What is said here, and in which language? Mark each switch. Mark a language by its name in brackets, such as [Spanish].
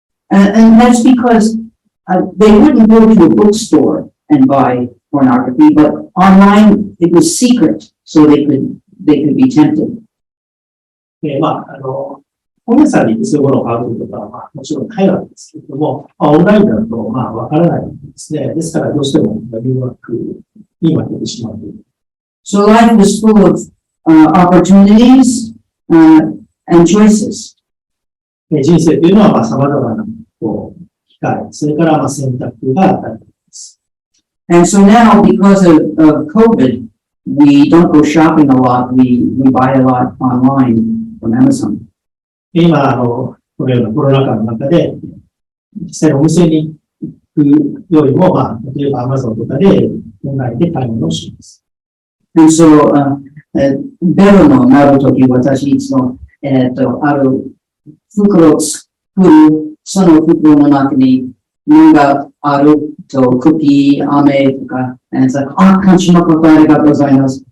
[English] And that's because they wouldn't go to a bookstore and buy pornography, but online it was secret, so they could be tempted. [Japanese] 本屋さんに行ってそういうものを買うということは、もちろんないわけですけれども、オンラインだと、わからないんですね。ですから、どうしても誘惑に負けてしまう。 [English] So life is full of opportunities and choices. [Japanese] 人生というのは、様々な機会、それから選択が与えられます。 [English] And so now, because of COVID, we don't go shopping a lot. We buy a lot online from Amazon. [Japanese] 今、このようなコロナ禍の中で、実際にお店に行くよりも、例えば Amazon とかで、オンラインで買い物をします。 [English] And so, [Japanese] ベロのなるとき、私いつも、ある袋を作る、その袋の中に何があると、クッキー、飴とか、感謝のことありがとうございます。